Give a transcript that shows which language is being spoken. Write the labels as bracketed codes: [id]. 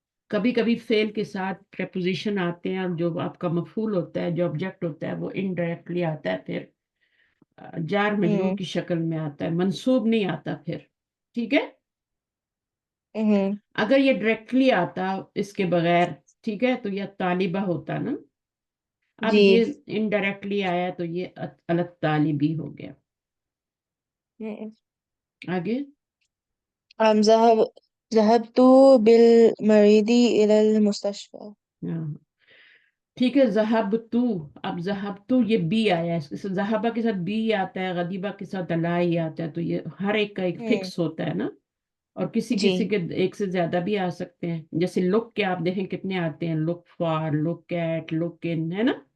[ur] کبھی کبھی فیل کے ساتھ پریپوزیشن آتے ہیں, اور جو آپ کا مفعول ہوتا ہے, جو آبجیکٹ ہوتا ہے, وہ انڈائریکٹلی آتا ہے, پھر جار مجرور کی شکل میں آتا ہے, منصوب نہیں آتا پھر, ٹھیک ہے. اگر یہ ڈائریکٹلی آتا اس کے بغیر, ٹھیک ہے, تو یہ طالبہ ہوتا نا. اب جی یہ انڈائریکٹلی آیا تو یہ الطالبی ہو گیا. آگے. [ar] ذهبت بالمريض إلى المستشفى. [ur] ہاں ٹھیک ہے, ذہب تو. اب ذہب تو یہ بی آیا ہے, ذہبہ کے ساتھ بی آتا ہے, غدیبہ کے ساتھ اللہ ہی آتا ہے. تو یہ ہر ایک کا ایک فکس ہوتا ہے نا, اور کسی جی کسی کے ایک سے زیادہ بھی آ سکتے ہیں. جیسے لک کے آپ دیکھیں کتنے آتے ہیں, لک فار, لک ایٹ, لک ان, ہے نا.